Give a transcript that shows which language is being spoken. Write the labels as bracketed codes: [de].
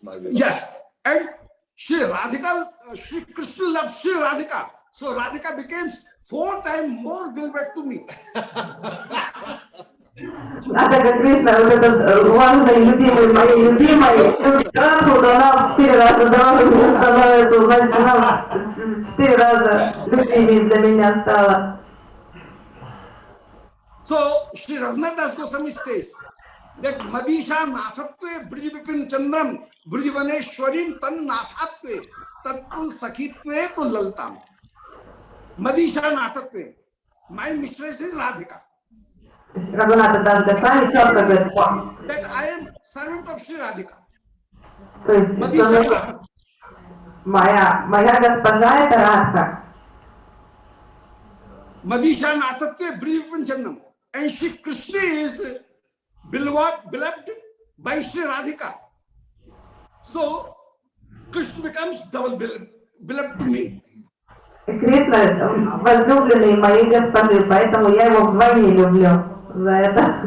[en] Yes, and Sri Radhika, Sri Krishna loves Sri Radhika, so Radhika becomes 4 times more beloved to me. [ru] А так как Кришна, вот этот важный, любимый, моей любимой, то она в 4 раза дороже мне становится, значит, она в 4 раза любимее для меня стала. [en] So Shri Raghunath Das Goswami says that [sa] Madisha Nathatve Brijvipin Chandram Brijvaneshwarim Tan Nathatve Tatul Sakhitve to Laltam. Madisha Nathatve. [en] My mistress is Radhika. [ru] Рагунатха Дас Госвами четко говорит, [en] That I am servant of Shri Radhika. [ru] то есть [sa] Madisha Nathatve. [ru] моя госпожа это Радха. [sa] Madisha Nathatve Brijvipin Chandram. [en] And Shri Krishna is beloved by Shri Radhika. So Krishna becomes double beloved to me. [ru] Кришна возлюбленный моей госпожи, поэтому я его вдвойне люблю за это.